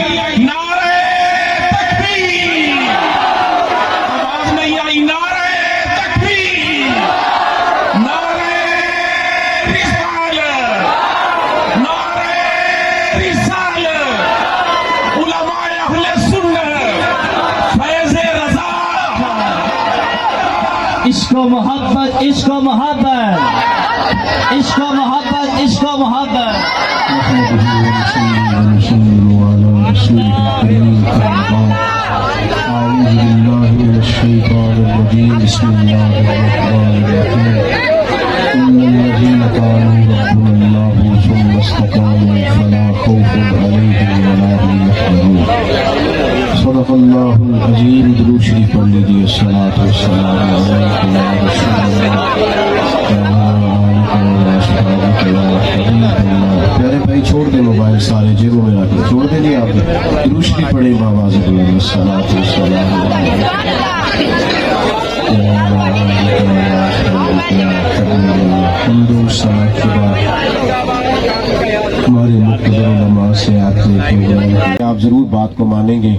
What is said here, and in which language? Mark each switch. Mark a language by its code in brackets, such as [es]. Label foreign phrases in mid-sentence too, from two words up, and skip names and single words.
[ur] نعرہ تکبیر, آواز نہیں آئی. نعرہ تکبیر, نعرہ رسالت, نعرہ رسالت, علماء اہل سنت, فیض رضا. عشق و محبت, عشق و محبت, عشق و محبت, عشق و محبت. [ar] بسم الله الرحمن الرحيم. إن الذين قالوا ربنا الله ثم استقاموا فلا خوف عليهم ولا هم يحزنون. صدق الله العظيم. [ur] درود شریف پڑھ لیجیے. [ar] الصلاۃ والسلام علیک یا رسول اللہ. [ur] پیارے بھائی چھوڑ دیں موبائل, سارے جیبوں میں رکھ چھوڑ دیں. نہیں آپ درود شریف پڑھیں بآواز بلند. [ar] الصلاۃ والسلام [ur] ہمارے مقتدر علماء سے آپ ضرور بات کو مانیں گے.